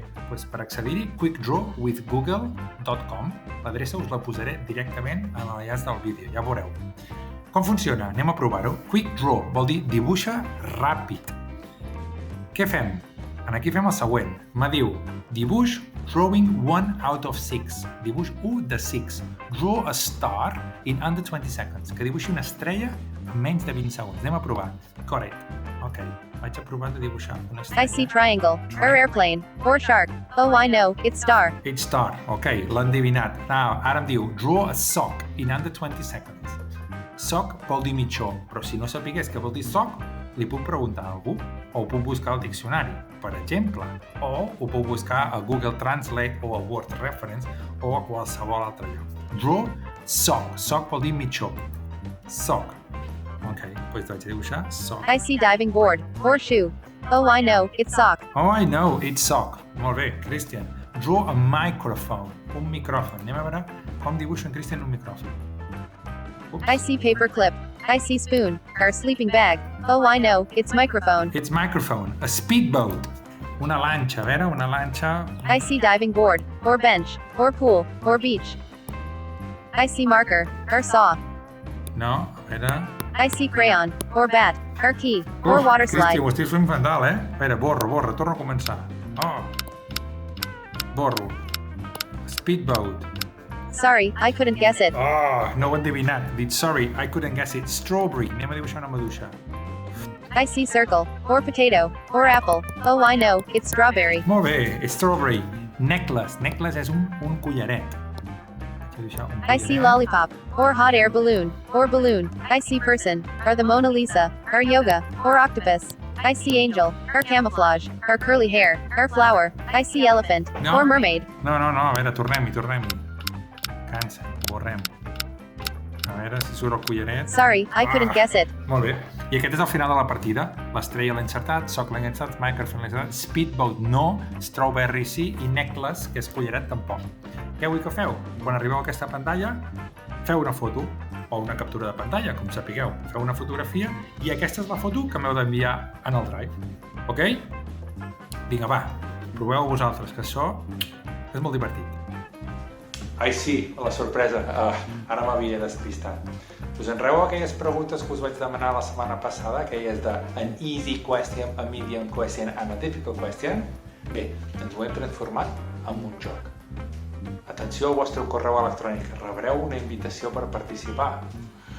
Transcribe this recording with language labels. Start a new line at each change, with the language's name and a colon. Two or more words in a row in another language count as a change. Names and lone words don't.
Catalan: Per accedir-hi, quickdrawwithgoogle.com. L'adreça us la posaré directament en l'enllaç del vídeo, ja veureu. Com funciona? Anem a provar-ho. Quick Draw vol dir dibuixa ràpid. Què fem? Aquí fem el següent. Me diu, dibuix
English: drawing 1 out of 6.
Catalan: Dibuix 1 de 6.
English: Draw a star in under 20 seconds.
Catalan: Que dibuixi una estrella en menys de 20 segons. Anem a provar. Correcte. Ok. Vaig a provar de dibuixar una estrella.
English: I see triangle, or airplane, or shark. Oh, I know, it's star. It's star.
Catalan: Ok, l'ha endevinat. Ara em diu,
English: draw a sock in under 20 seconds.
Catalan: Sock vol dir mitjó, però si no sapigués què vol dir sock, li puc preguntar a algú, o ho puc buscar al diccionari, per exemple, o ho puc buscar a Google Translate o a Word Reference o a qualsevol altre lloc.
English: Draw sock.
Catalan: Sock vol dir mitjó. Sock. Ok, doncs vaig a dibuixar sock.
English: I see diving board, or shoe. Oh, I know, it's sock. Oh, I know, it's sock.
Catalan: Molt bé,
English: Christian. Draw a microphone.
Catalan: Un micròfon. Anem a veure com dibuixa en Christian un micròfon.
English: I see paper clip. I see spoon, or sleeping bag. Oh, I know, it's microphone. It's microphone. A speedboat.
Catalan: Una lanxa, a veure, una lanxa.
English: I see diving board, or bench, or pool, or beach. I see marker, or saw.
Catalan: No, a veure.
English: I see crayon, or bat, or key, or water slide.
Catalan: Cristi, ho estic fent fatal, A veure, borro, torno a començar. Oh. Borro. Speedboat.
English: Sorry, I couldn't guess it.
Catalan: Oh, no ho he endevinat. Dit,
English: sorry, I couldn't guess it. Strawberry.
Catalan: Anem a dibuixar una maduixa.
English: I see circle, or potato, or apple. Oh, I know, it's strawberry.
Catalan: Molt bé, strawberry. Necklace. Necklace és un collaret.
English: I see lollipop, or hot air balloon, or balloon. I see person, or the Mona Lisa, or yoga, or octopus. I see angel, or camouflage, or curly hair, or flower. I see elephant, or mermaid.
Catalan: No, a veure, tornem-hi. Cansa, borrem. A veure si surt el collaret.
English: Sorry, I couldn't guess it.
Catalan: Molt bé. I aquest és el final de la partida. L'estrella l'he encertat, sock l'he encertat, microphone l'he encertat, speedboat no, strawberry sí i necklace, que és collaret, tampoc. Què vull que feu? Quan arribeu a aquesta pantalla, feu una foto o una captura de pantalla, com sapigueu. Feu una fotografia i aquesta és la foto que m'heu d'enviar en el Drive. Ok? Vinga, va, proveu vosaltres, que això és molt divertit. Ai, sí, la sorpresa. Ara m'havia despistat. Us enreu aquelles preguntes que us vaig demanar la setmana passada, aquelles de
English: an easy question, a medium question and a difficult question?
Catalan: Bé, ens ho hem transformat en un joc. Atenció al vostre correu electrònic. Rebreu una invitació per participar.